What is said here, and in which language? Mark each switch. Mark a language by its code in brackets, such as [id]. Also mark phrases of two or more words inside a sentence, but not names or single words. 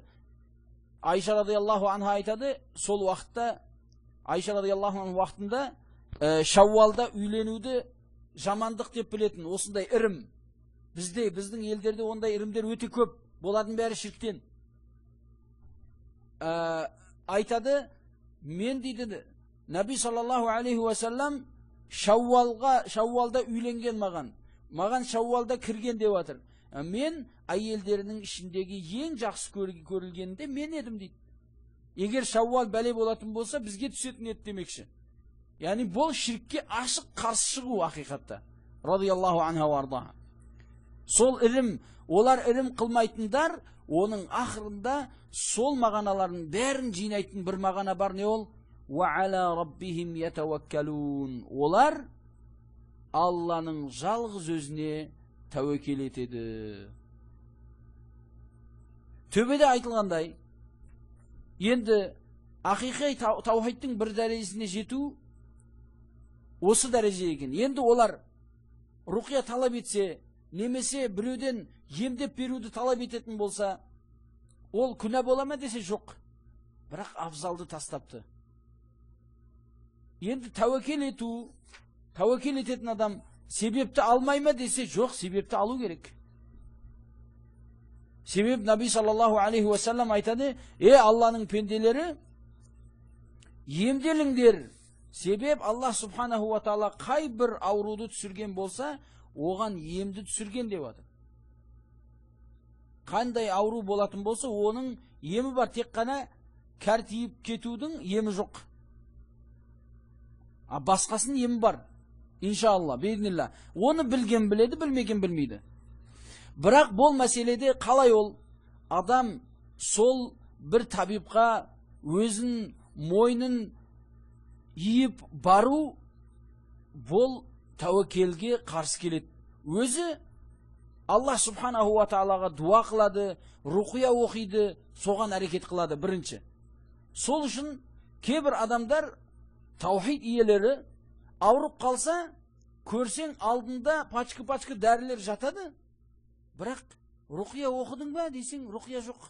[kk] Айша [ar] رضي الله عنها [kk] айтады, сол уақытта, Айша [ar] رضي الله عنها [kk] уақытында Шауалда үйленуді жамандық деп білетін, осындай ірім. Біздің елдерде ондай ірімдер өте көп, болатын бәрі шірктен. Айтады, мен дейді, Наби [ar] صلى الله عليه وسلم [kk] Шауалда үйленген маған Шауалда кірген деп жатыр. Мен әйелдерінің ішіндегі ең жақсы көрілгенінде мен едім дейді. Егер Шауал бәле болатын болса, бізге түсетін еді демекші. Яғни бұл ширкке ашық қарсы шығу ақиқатта. [ar] رضي الله عنها وأرضاها. [kk] Сол ірім, олар ірім қылмайтындар, оның ақырында сол мағаналардың бәрін жинайтын бір мағана бар, не ол? [ar] وعلى ربهم يتوكلون. [kk] Олар Алланың жалғыз өзіне тәуекел етеді. Төбеде айтылғандай, енді ақиқи таухидтың бір дәрежесіне жету осы дәреже екен. Енді олар руқия талап етсе, немесе біреуден емдеп беруді талап ететін болса, ол күнә бола ма десе, жоқ. Бірақ абзалды тастапты. Енді тәуекел ететін адам себепті алмай ма десе, жоқ, себепті алу керек. Себеп Наби [ar] صلى الله عليه وسلم [kk] айтады, Алланың пенделері, емделіңдер. Себеп Аллах [ar] سبحانه وتعالى [kk] қай бір ауруды түсірген болса, оған емді түсірген деп жатыр. Қандай ауру болатын болса, оның емі бар, тек қана кәртиіп кетудің емі жоқ. Басқасының емі бар. [ar] إن شاء الله، بإذن الله. [kk] Оны білген біледі, білмеген білмейді. Бірақ бұл мәселеде қалай ол адам сол бір табипқа өзін мойнын иіп бару бұл тәуекелге қарсы келеді. Өзі Аллах [ar] سبحانه وتعالى [kk] дуа қылады, руқия оқиды, соған әрекет қылады бірінші. Сол үшін кейбір адамдар таухид иелері ауырып қалса, көрсең алдында пачка-пачка дәрілер жатады. Бірақ руқия оқыдың ба десең, руқия жоқ.